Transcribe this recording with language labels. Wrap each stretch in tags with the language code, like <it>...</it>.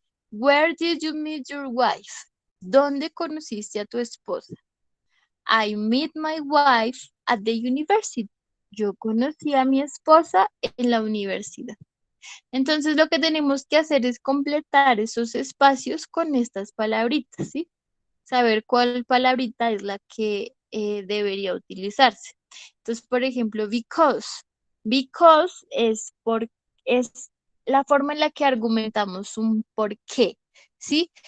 <en>Where did you meet your wife?</en> <es>¿Dónde conociste a tu esposa?</es> <en>I met my wife at the university.</en> <es>Yo conocí a mi esposa en la universidad. Entonces lo que tenemos que hacer es completar esos espacios con estas palabritas, ¿sí? Saber cuál palabrita es la que debería utilizarse. Entonces, por ejemplo, because. Because es la forma en la que argumentamos un por qué, ¿sí?</es>